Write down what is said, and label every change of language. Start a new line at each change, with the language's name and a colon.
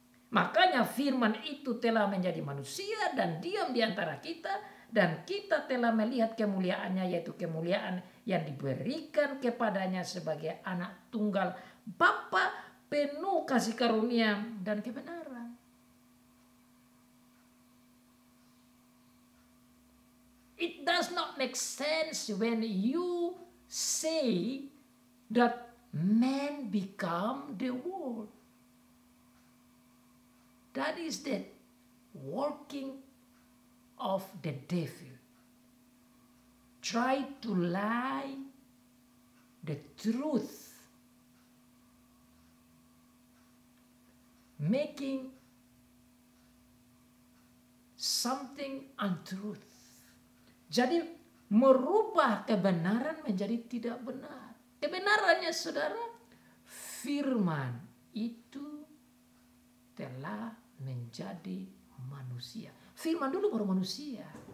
Indonesian: Makanya firman itu telah menjadi manusia dan diam di antara kita. Dan kita telah melihat kemuliaannya, yaitu kemuliaan yang diberikan kepadanya sebagai anak tunggal Bapa, penuh kasih karunia dan kebenaran.
English: It does not make sense when you say that man become the world. That is the working of the devil. Try to lie the truth, making something untruth.
Indonesian: Jadi merubah kebenaran menjadi tidak benar. Kebenarannya saudara, firman itu telah menjadi manusia. Firman dulu baru manusia.